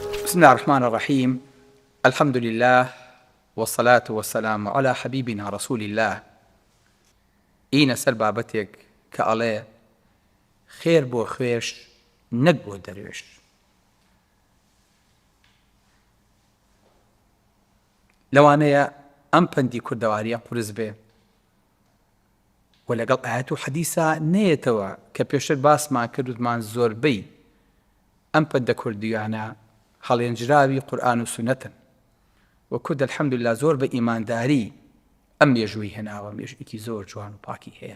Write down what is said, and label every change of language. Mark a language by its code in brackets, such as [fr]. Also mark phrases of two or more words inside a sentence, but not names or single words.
[ar] بسم الله الرحمن الرحيم. الحمد لله والصلاة والسلام على حبيبنا رسول الله. [ckb] ئینە سەر بابەتێک کە ئەڵێ خێر بۆ خوێش نەک بۆ دەروێش. لەوانەیە ئەم پەندی کوردەواریە قورس بێ و لەگەڵ ئاەت و حەدیثە نەیەتەوە کە پێشتر باسمان کردوتمان زۆربەی ئەم پەندە کوردیانە هەڵێنجراوی قورئان و سونەتن و کورد الحەمدولله زۆر بە ئیمانداری ئەم مێژووی هێناوە، مێژوویەکی زۆر جوان و پاکی هەیە.